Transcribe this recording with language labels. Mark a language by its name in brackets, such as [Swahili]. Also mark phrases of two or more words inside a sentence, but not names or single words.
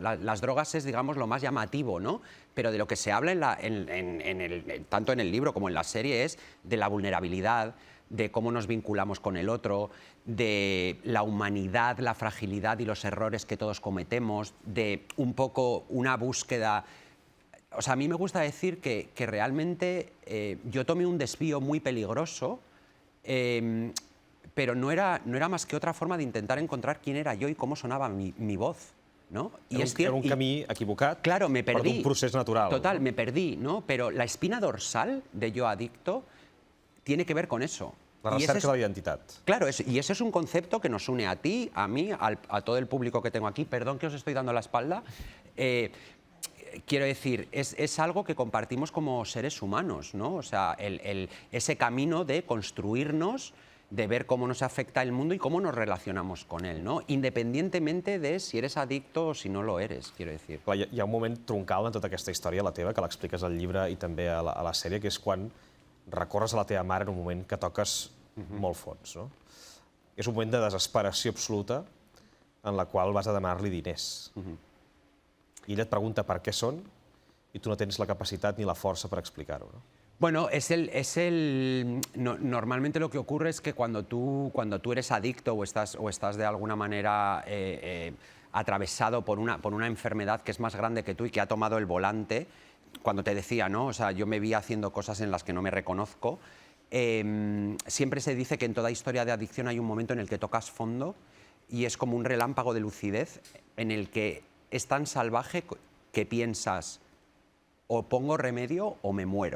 [Spanish] Las drogas es, digamos, lo más llamativo, ¿no? Pero de lo que se habla tanto en el libro como en la serie es de la vulnerabilidad, de cómo nos vinculamos con el otro, de la humanidad, la fragilidad y los errores que todos cometemos, de un poco una búsqueda... O sea, a mí me gusta decir que realmente yo tomé un desvío muy peligroso, pero no era más que otra forma de intentar encontrar quién era yo y cómo sonaba mi voz, ¿no? [Catalan] Era un camí equivocat, [Spanish] claro, me perdí. [Catalan] però d'un procés natural. Total, no? [Spanish] me perdí, ¿no? Pero la espina dorsal de Yo Adicto tiene que ver con eso. [Catalan] La recerca de la identitat. [Spanish] Claro, y ese es un concepto que nos une a ti, a mí, a todo el público que tengo aquí. Perdón que os estoy dando la espalda. Quiero decir, es algo que compartimos como seres humanos, ¿no? O sea, ese camino de construirnos, de ver cómo nos afecta el mundo y cómo nos relacionamos con él, ¿no? Independientemente de si eres adicto o si no lo eres, quiero decir. [Catalan] Clar, hi ha un moment troncal en tota aquesta història, la teva, que l'expliques al llibre i també a la sèrie, que és quan recorres a la teva mare en un moment que toques molt fons, no? És un moment de desesperació absoluta en la qual vas a demanar-li diners. I ella et pregunta per què són i tu no tens la capacitat ni la força per explicar-ho, no? [Spanish] Bueno, normalmente lo que ocurre es que cuando tú eres adicto o estás de alguna manera atravesado por una enfermedad que es más grande que tú y que ha tomado el volante, cuando te decía, ¿no? O sea, yo me vi haciendo cosas en las que no me reconozco, siempre se dice que en toda historia de adicción hay un momento en el que tocas fondo y es como un relámpago de lucidez en el que es tan salvaje que piensas o pongo remedio o me muero.